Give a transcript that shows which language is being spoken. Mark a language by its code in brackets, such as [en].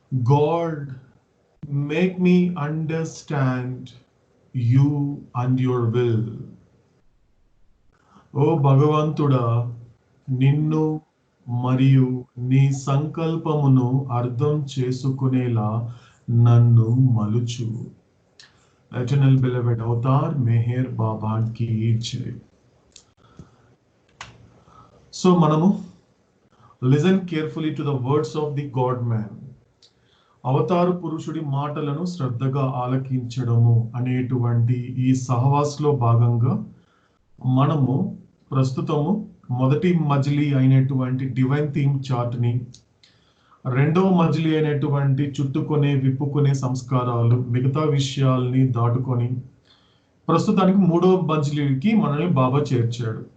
[en] God, make me understand you and your will. [te] ఓ భగవంతుడా, నిన్ను మరియు నీ సంకల్పమును అర్థం చేసుకునేలా నన్ను మలుచు. [en] Eternal beloved Avatar Meher Baba [hi] ki jai. [en] So [te] మనము [en] listen carefully to the words of the God man. [te] అవతారు పురుషుడి మాటలను శ్రద్ధగా ఆలకించడము అనేటువంటి ఈ సహవాస్లో భాగంగా మనము ప్రస్తుతము మొదటి మజిలీ అయినటువంటి డివైన్ థీమ్ చార్ట్ ని రెండవ మజిలీ అయినటువంటి చుట్టుకొనే విప్పుకునే సంస్కారాలు మిగతా విషయాల్ని దాటుకొని ప్రస్తుతానికి మూడో మజిలీకి మనల్ని బాబా చేర్చాడు.